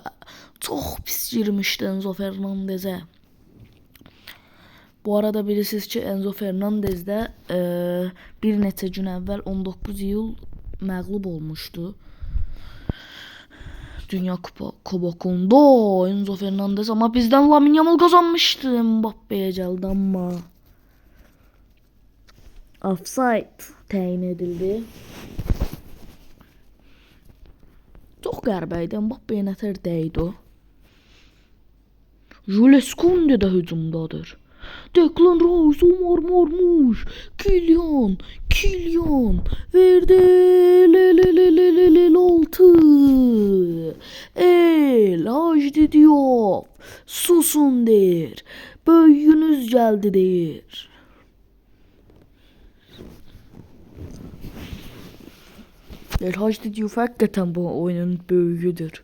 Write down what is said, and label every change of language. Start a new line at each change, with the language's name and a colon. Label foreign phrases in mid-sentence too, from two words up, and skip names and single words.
Azerbaijani: Çox pis girmişdi Enzo Fernandez'e. Bu arada bilirsiniz ki Enzo Fernandez də bir neçə gün əvvəl 19 iyul məğlub olmuşdu.
Turkish: Dünya Kupasında Enzo Fernandez ama bizden Lamine Yamal kazanmıştı. Mbappe'ye geldi ama offside
Azerbaijani: təyin edildi. Çok qərbəydi. Mbappe'ye nətər dəydi o. Jules Koundé də hücumdadır. Declan Rice, Omar Marmuş, Kylian verdi. El 6. El Hacı Diop susun deyir.
Turkish: Böyüyünüz geldi deyir. El Hacı Diop hakikaten bu oyunun böyüğüdür.